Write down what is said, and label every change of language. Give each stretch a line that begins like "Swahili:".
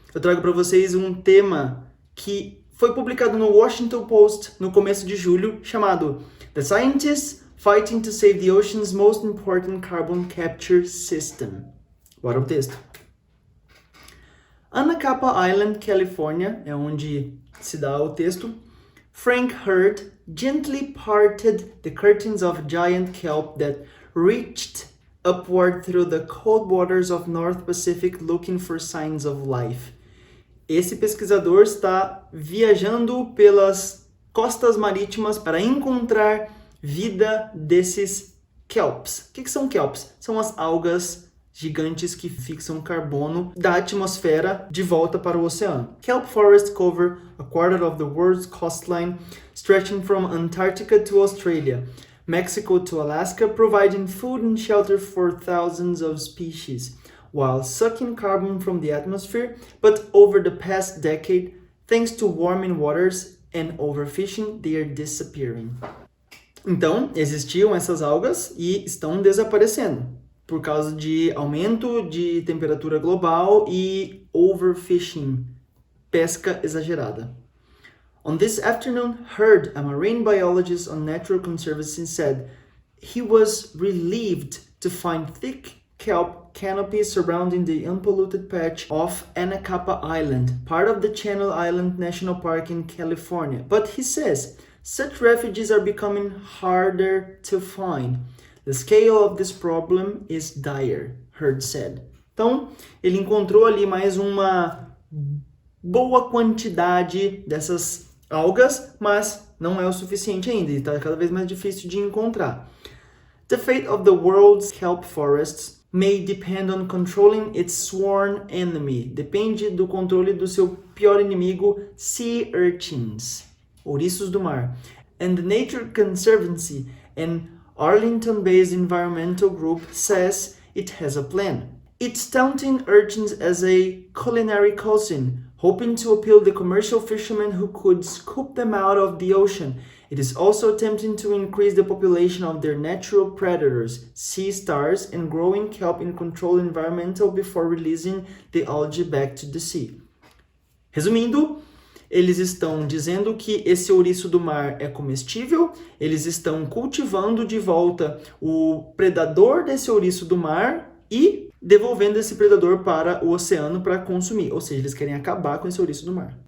Portuguese: Eu trago para vocês um tema que foi publicado no Washington Post no começo de julho, chamado
English: The Cientists Fighting to Save the Ocean's Most Important Carbon Capture System.
Portuguese: Bora o texto. Anacapa Island, California, é onde se dá o texto.
English: Frank Hurd gently parted the curtains of giant kelp that reached upward through the cold waters of North Pacific looking for signs of life.
Portuguese: Esse pesquisador está viajando pelas costas marítimas para encontrar vida desses kelps. O que são kelps? São as algas gigantes que fixam carbono da atmosfera de volta para o oceano.
English: Kelp forests cover a quarter of the world's coastline, stretching from Antarctica to Australia, Mexico to Alaska, providing food and shelter for thousands of species, while sucking carbon from the atmosphere. But over the past decade, thanks to warming waters and overfishing, they are disappearing.
Portuguese: Então, existiam essas algas e estão desaparecendo por causa de aumento de temperatura global e overfishing, pesca exagerada.
English: On this afternoon, Hurd, a marine biologist on Natural Conservancy, said he was relieved to find thick kelp canopies surrounding the unpolluted patch of Anacapa Island, part of the Channel Island National Park in California. But he says such refuges are becoming harder to find. The scale of this problem is dire, Hurd said.
Portuguese: Então, ele encontrou ali mais uma boa quantidade dessas algas, mas não é o suficiente ainda, e está cada vez mais difícil de encontrar.
English: The fate of the world's kelp forests may depend on controlling its sworn enemy.
Portuguese: Depende do controle do seu pior inimigo, seaurchins, ouriços do mar.
English: And the Nature Conservancy, an Arlington-based environmental group, says it has a plan. It's touting urchins as a culinary cuisine, hoping to appeal to commercial fishermen who could scoop them out of the ocean. It is also attempting to increase the population of their natural predators, sea stars, and growing kelp in controlled environmental before releasing the algae back to the sea.
Portuguese: Resumindo, eles estão dizendo que esse ouriço do mar é comestível, eles estão cultivando de volta o predador desse ouriço do mar e devolvendo esse predador para o oceano para consumir, ou seja, eles querem acabar com esse ouriço do mar.